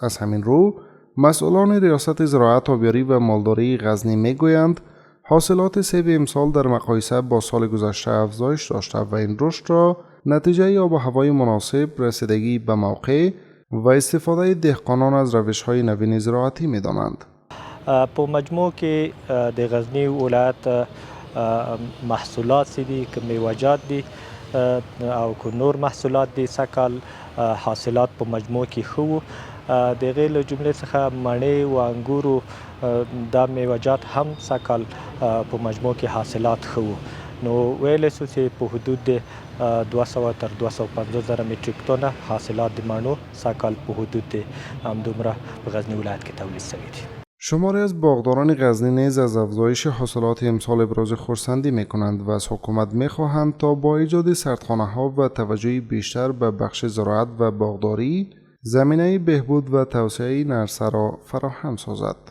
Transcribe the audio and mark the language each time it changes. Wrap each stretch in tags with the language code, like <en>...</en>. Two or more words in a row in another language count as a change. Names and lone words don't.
<fa>از همین رو مسئولان ریاست زراعت، آبیاری و مالداری غزنی میگویند حاصلات سیب امسال در مقایسه با سال گذشته افزایش داشته و این رشد را نتیجه آب و هوای مناسب، رسیدگی به موقع و استفاده دهقانان از روش‌های نوین زراعتی می‌دانند.</fa> <ps>په مجموع کې د غزنی ولایت محصولات دي که میوه‌جات دي او که نور محصولات دي سږ حاصلات په مجموع کې ښه وو. د هغې له جملې څخه مڼې و انګورو دا میوه‌جات هم سږ په مجموع کې حاصلات ښه وو. نو ویلی سو چې په حدود د 200 تر 250 زره متریک تونه حاصلات د مڼو سږ په حدود د همدومره په غزنی ولایت کې تولید شوي دي.</ps> <fa>شماری از باغداران غزنی نیز از افزایش حاصلات امسال ابراز خرسندی می‌کنند و از حکومت می‌خواهند تا با ایجاد سردخانه‌ها و توجه بیشتر به بخش زراعت و باغداری زمینه بهبود و توسعه نرسه را فراهم سازد.</fa>